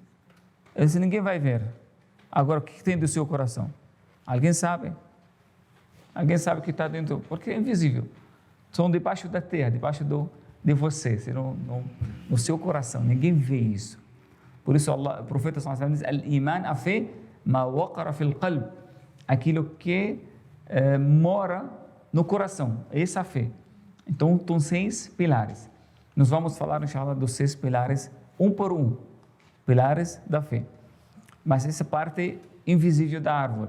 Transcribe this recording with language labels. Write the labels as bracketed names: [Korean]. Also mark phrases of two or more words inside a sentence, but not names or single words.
[Portuguese] Esse ninguém vai ver. Agora, o que tem do seu coração? Alguém sabe? Alguém sabe o que está dentro? Porque é invisível. São debaixo da terra, debaixo de você, no seu coração. Ninguém vê isso. Por isso, o profeta [Arabic] صلى الله عليه وسلم [Portuguese] diz: Al-Iman, a fé, [Arabic] ما وقر في القلب. [Portuguese] Aquilo que mora no coração. Essa é a fé. Então, são 6 pilares. Nós vamos falar, inshallah, dos 6 pilares, um por um. Pilares da fé. Mas essa parte invisível da árvore.